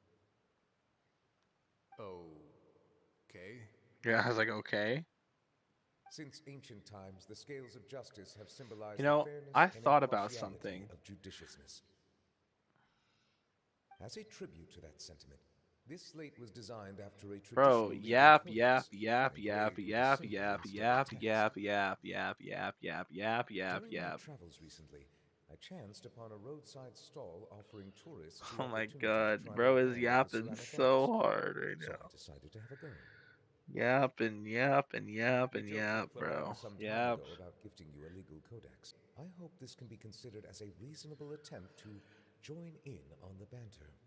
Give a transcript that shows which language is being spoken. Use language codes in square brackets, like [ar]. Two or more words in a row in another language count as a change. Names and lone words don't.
[en] Okay. Yeah, I was like, okay. Since ancient times, the scales of justice have symbolized You know, the fairness I and thought about impartiality something. of judiciousness. As a tribute to that sentiment, this slate was designed after a traditional Bro, legal yap, codex, yap, yap, and yap, engraved with a yap, symbol yap, instead of yap, text. yap, yap, yap, yap, yap, yap, yap, During my yap. travels recently, I chanced upon a roadside stall offering tourists the Oh my opportunity to god, try bro their is hand at the yapping ceramic so arts. hard right So now. I decided to have a go. Yap and yap and yap We and joked yap, with Cloran bro. some time Yap. ago about gifting you a legal codex. I hope this can be considered as a reasonable attempt to join in on the banter.